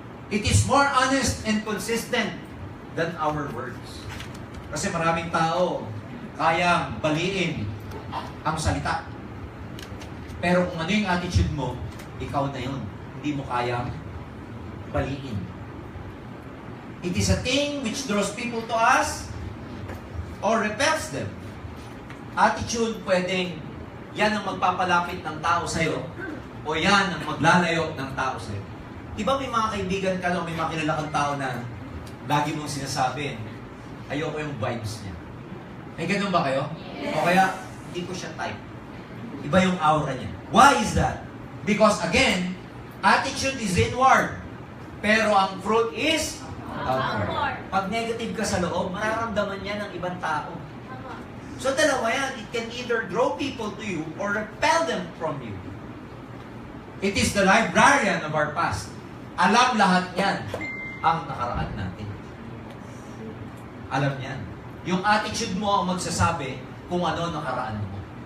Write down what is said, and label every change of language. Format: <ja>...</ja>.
<en>It is more honest and consistent than our words.</en> <tl>Kasi maraming tao kayang baliin ang salita. Pero kung ano yung attitude mo, ikaw na yun. Hindi mo kayang baliin.</tl> <en>It is a thing which draws people to us or repels them.</en> <tl>Attitude, pwedeng yan ang magpapalapit ng tao sa'yo o yan ang maglalayo ng tao sa'yo. Di ba may mga kaibigan ka o may mga kilala kang tao na lagi mong sinasabi, ayoko yung vibes niya. May ganun ba kayo?</tl> <en>Yes.</en> <tl>O kaya, hindi ko siya type. Iba yung aura niya.</tl> <en>Why is that? Because again, attitude is inward.</en> <tl>Pero ang</tl> <en>fruit is outward.</en> <tl>Pag negative ka sa loob, mararamdaman niya ng ibang tao. So dalawa yan.</tl> <en>It can either draw people to you or repel them from you. It is the librarian of our past.</en> <tl>Alam lahat yan ang nakaraan natin. Alam yan. Yung attitude mo ang magsasabi kung ano nakaraan mo.</tl>